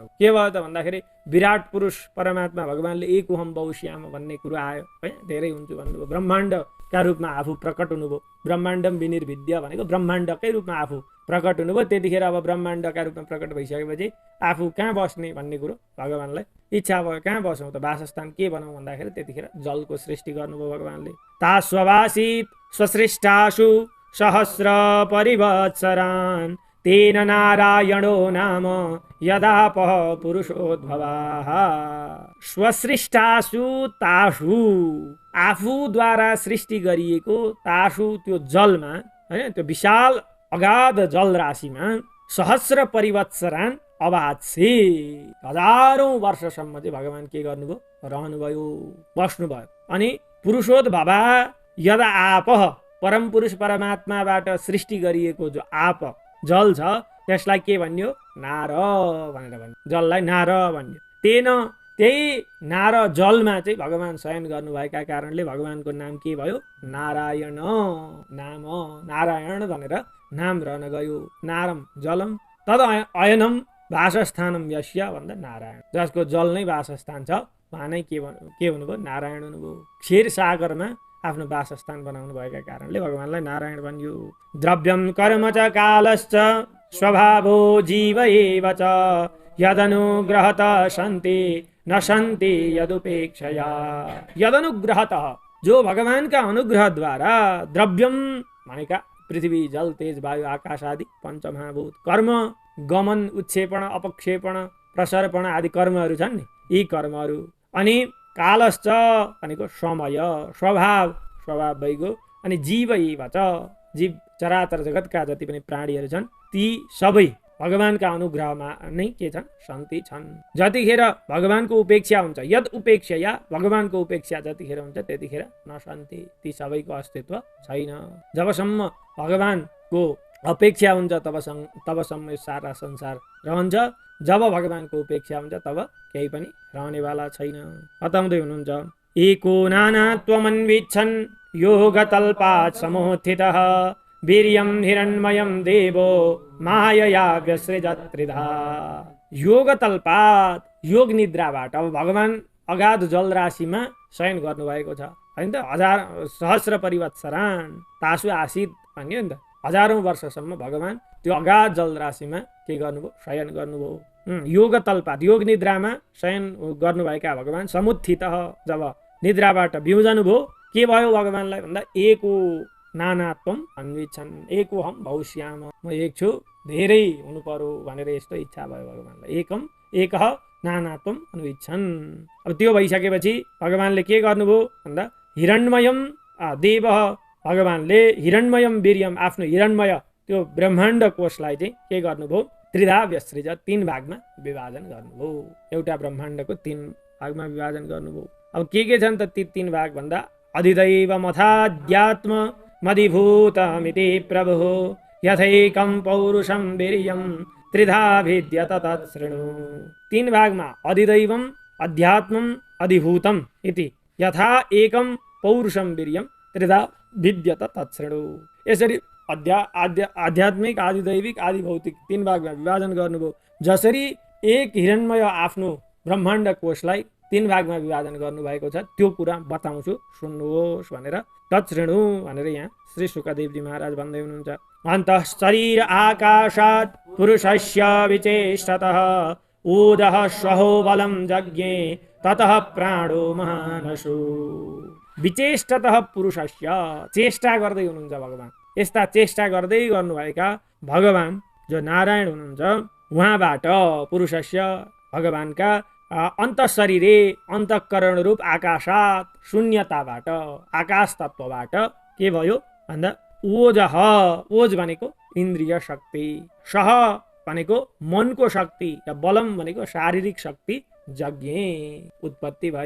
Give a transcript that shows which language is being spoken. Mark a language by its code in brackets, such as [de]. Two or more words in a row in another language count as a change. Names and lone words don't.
[ne] के भयो त भन्दाखेरि विराट पुरुष परमात्मा भगवानले [sa] एकोहम बहुश्याम [ne] भन्ने कुरो आयो है, धेरै हुन्छु भन्नुभयो, ब्रह्माण्डका रूपमा आफू प्रकट हुनुभयो। [sa] ब्रह्माण्डम विनिर्भिद्य [ne] भनेको ब्रह्माण्डकै रूपमा आफू प्रकट हुनुभयो। त्यतिखेर अब ब्रह्माण्डका रूपमा प्रकट भइसकेपछि आफू कहाँ बस्ने भन्ने कुरो भगवानलाई इच्छा भयो, कहाँ बसौँ त, वासस्थान के बनाऊ भन्दाखेरि त्यतिखेर जलको सृष्टि गर्नुभयो भगवानले। [sa] तास्ववासित स्वसृष्टासु सहस्र परिवत्सरान् तेन नारायणो नाम यदापः पुरुषोद्भवाः। स्वसृष्टासु तासु, [ne] आफूद्वारा सृष्टि गरिएको तासु, त्यो जलमा हैन, त्यो विशाल अगाध जल राशिमा [sa] सहस्र परिवत्सरान् [ne] अबाध्से, हजारौं वर्षसम्म चाहिँ भगवान के गर्नुभयो? रहनुभयो, बस्नुभयो। अनि [sa] पुरुषोद्भवा यदा आपः, [ne] परम पुरुष परमात्माबाट सृष्टि गरिएको जो आप जल छ त्यसलाई के भन्यो? नार भनेर भन्यो, जललाई नार भन्यो। त्यही नार जलमा चाहिँ भगवान शयन गर्नुभएका कारणले भगवानको नाम के भयो? नारायण नाम, नारायण भनेर नाम रहन गयो। [sa] नारम जलम तद अयनम वासस्थानम यस्य [ne] भन्दा नारायण, जसको जल नै वासस्थान छ उहाँ नै के हुनुभयो? नारायण हुनुभयो। क्षीर सागरमा आफ्नो वासस्थान बनाउनु भएका कारणले भगवानलाई नारायण भनियो। [sa] द्रव्यम कर्म च कालश्च स्वभावो जीव एव च यदनुग्रहत सन्ति न सन्ति यदुपेक्षया। यदनुग्रहत, [ne] जो भगवानका अनुग्रहद्वारा, द्रव्यम भनेका पृथ्वी जल तेज वायु आकाश आदि पञ्चमहाभूत, कर्म गमन उत्क्षेपण अपक्षेपण प्रसर्पण आदि कर्महरू छन् नि, यी कर्महरू। अनि कालश्च भनेको समय, स्वभाव भइगयो। अनि [sa] जीव एव च, [ne] जीव चराचर जगतका जति पनि प्राणीहरू छन् ती सबै भगवानका अनुग्रहमा नै के छन्? शान्ति छन्। जतिखेर भगवानको उपेक्षा हुन्छ, [sa] यद उपेक्षया, [ne] भगवानको उपेक्षा जतिखेर हुन्छ त्यतिखेर न शान्ति, ती सबैको अस्तित्व छैन। जबसम्म भगवानको अपेक्षा हुन्छ तबसम्म सारा संसार रहन्छ। जब भगवानको उपेक्षा हुन्छ तब केही पनि रहनेवाला छैन। बताउँदै हुनुहुन्छ [sa] एको नानात्वमन्विच्छन् योगतल्पात् समोत्थितः वीर्यं हिरण्मयं देवो मायया व्यसृजत् त्रिधा। [ne] योगतल्पात्, योग निद्राबाट, अब भगवान अगाध जल राशिमा शयन गर्नुभएको छ हैन त, [sa] सहस्र परिवत्सरान् तासु आसीत् [ne] भन्यो नि त, हजारौं वर्षसम्म भगवान त्यो अगाध जल राशिमा के गर्नुभयो? शयन गर्नुभयो। [sa] योग तल्पात, [ne] योग निद्रामा शयन गर्नुभएका भगवान समुत्थितः, जब निद्राबाट बिउजनुभयो के भयो भगवानलाई भन्दा [sa] एको नानात्वम अन्विच्छन्, एको हम बहुश्याम, [ne] म एक छु धेरै हुनु पर्यो भनेर यस्तो इच्छा भयो भगवानलाई। [sa] एकः नानात्वम अन्विच्छन्। [ne] अब त्यो भइसकेपछि भगवानले के गर्नुभयो भन्दा [sa] हिरण्मयम देवः, [ne] भगवानले [sa] हिरण्मयम वीर्यम, [ne] आफ्नो हिरण्मय त्यो ब्रह्माण्ड कोषलाई चाहिँ के गर्नुभयो? [sa] त्रिधा व्यसृज [ne] 3 भागमा विभाजन गर्नुभयो। एउटा ब्रह्माण्डको 3 भागमा विभाजन गर्नुभयो। अब के छन् त ती 3 भाग भन्दा [sa] अधिदैवमथाध्यात्म मदिभूतमिति प्रभुः यथैकं पौरुषं वीर्यं त्रिधा भिद्यत तत्शृणु। [ne] 3 भागमा [sa] अधिदैवम अध्यात्मम अधिभूतम इति यथा एकम पौरुषम वीर्यम त्रिधा भिद्यत तत्शृणु। [ne] यसरी आध्यात्मिक आदिदैविक आदि भौतिक 3 भागमा विभाजन गर्नुभयो। जसरी एक हिरण्मय आफ्नो ब्रह्माण्ड कोषलाई 3 भागमा विभाजन गर्नुभएको छ त्यो कुरा बताउँछु सुन्नुहोस् भनेर तत्शृणु भनेर यहाँ श्री शुकदेवजी महाराज भन्दै हुनुहुन्छ। [sa] अन्तः शरीर आकाशात् पुरुषस्य विचेष्टतः ऊर्जः स्वहो बलं जज्ञे ततः प्राणो महानसु। विचेष्टतः पुरुषस्य [ne] चेष्टा गर्दै हुनुहुन्छ भगवान। यस्ता चेष्टा गर्दै गर्नुभएका भगवान जो नारायण हुनुहुन्छ उहाँबाट पुरुषस्य भगवानका अन्तःशरीरे अन्तःकरण रूप आकाशात शून्यताबाट आकाश तत्त्वबाट के भयो भन्दा ओजः ओज भनेको इन्द्रिय शक्ति, सह भनेको मनको शक्ति र बलम भनेको शारीरिक शक्ति जज्ञे उत्पत्ति भए।